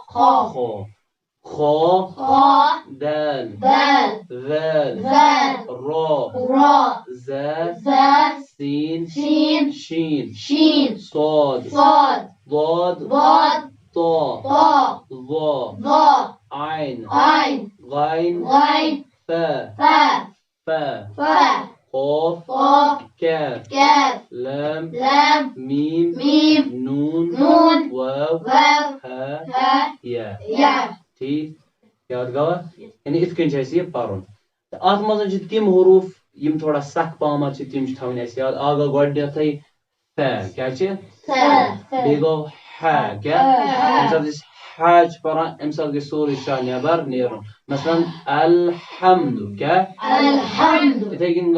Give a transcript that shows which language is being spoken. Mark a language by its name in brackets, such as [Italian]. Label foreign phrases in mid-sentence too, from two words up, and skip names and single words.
[Arabic] خو دال ذال را ز سین شین صاد ضاد طا ظا عين غين فا قاف كاف لام ميم نون واو ها يا [Kashmiri] ٹھیٖک یاد گوٚوا یعنی یِتھ کٔنۍ چھُ اَسہِ یہِ پرُن تہٕ اتھ منٛز چھِ تِم حروٗف یِم تھوڑا سخ پہمتھ چھِ تِم چھِ تھاوٕنۍ اَسہِ یاد اکھ گوٚو گۄڈٕنیتھٕے ف کیٛاہ چھِ بیٚیہِ گوٚو ح کیٛاہ ییٚمہِ ساتہٕ أسۍ ح چھِ پران اَمہِ ساتہٕ گژھِ سورُے شاہ نٮ۪بر نیرُن مثلاً الحمد کیٛاہ یِتھے کٔنۍ